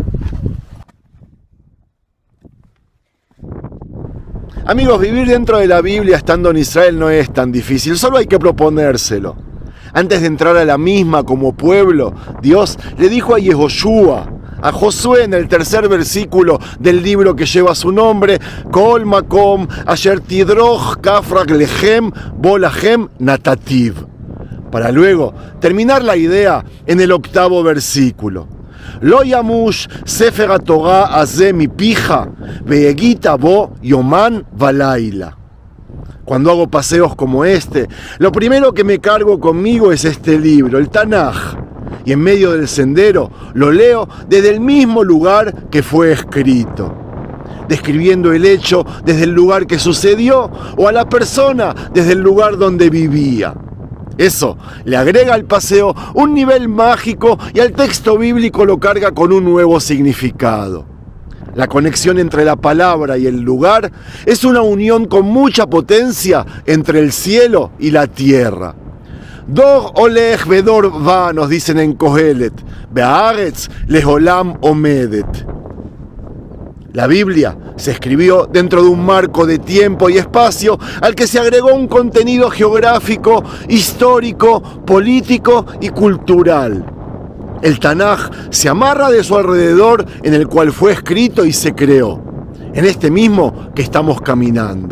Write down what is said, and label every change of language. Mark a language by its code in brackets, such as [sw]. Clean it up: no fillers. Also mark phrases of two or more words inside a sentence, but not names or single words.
[es] Amigos, vivir dentro de la Biblia estando en Israel no es tan difícil, solo hay que proponérselo. Antes de entrar a la misma como pueblo, Dios le dijo a Yehoshua, a Josué, en el 3er versículo del libro que lleva su nombre: [he] כל מקום אשר תדרכו כף רגלכם בו לכם נתתיו. [es] Para luego terminar la idea en el 8º versículo: [he] לא ימוש ספר התורה הזה מפיך והגית בו יומם ולילה. [es] Cuando hago paseos como este, lo primero que me cargo conmigo es este libro, el Tanaj. Y en medio del sendero lo leo desde el mismo lugar que fue escrito, describiendo el hecho desde el lugar que sucedió o a la persona desde el lugar donde vivía. Eso le agrega al paseo un nivel mágico y al texto bíblico lo carga con un nuevo significado. La conexión entre la palabra y el lugar es una unión con mucha potencia entre el cielo y la tierra. [he] דור הולך ודור בא, [es] nos dicen en Kohelet, [he] בארץ לעולם עומדת. [es] La Biblia se escribió dentro de un marco de tiempo y espacio al que se agregó un contenido geográfico, histórico, político y cultural. El Tanaj se amarra de su alrededor en el cual fue escrito y se creó, en este mismo que estamos caminando.